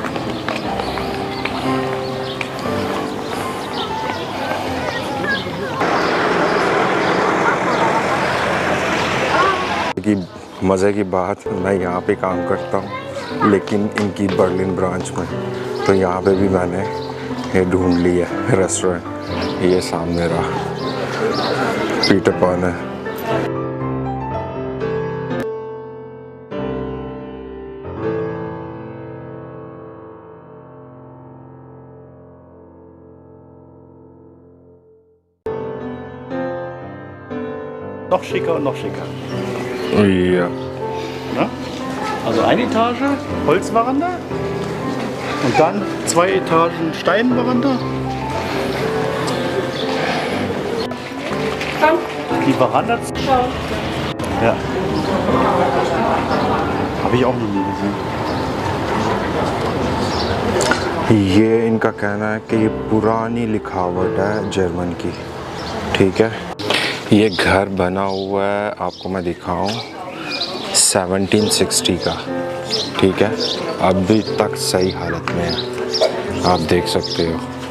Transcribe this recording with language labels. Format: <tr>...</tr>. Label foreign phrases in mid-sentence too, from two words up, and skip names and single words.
<ur>کی مزے کی بات، میں یہاں پہ کام کرتا ہوں لیکن ان کی برلن برانچ میں، تو یہاں پہ بھی میں نے یہ ڈھونڈ لیا ریسٹورنٹ، یہ سامنے رہا پیٹر پان ہے۔</ur> <de>Noch schicker und noch schicker. Ja. Ne? Also eine Etage Holzveranda und dann 2 Etagen Steinveranda. Die Veranda. Ja. Habe ich auch noch nie gesehen.</de> <ur>یہ ان کا کہنا ہے کہ یہ پرانی لکھاوٹ ہے جرمن کی، ٹھیک ہے۔ یہ گھر بنا ہوا ہے، آپ کو میں دکھاؤں، 1760 کا، ٹھیک ہے، ابھی تک صحیح حالت میں ہے، آپ دیکھ سکتے ہو۔</ur>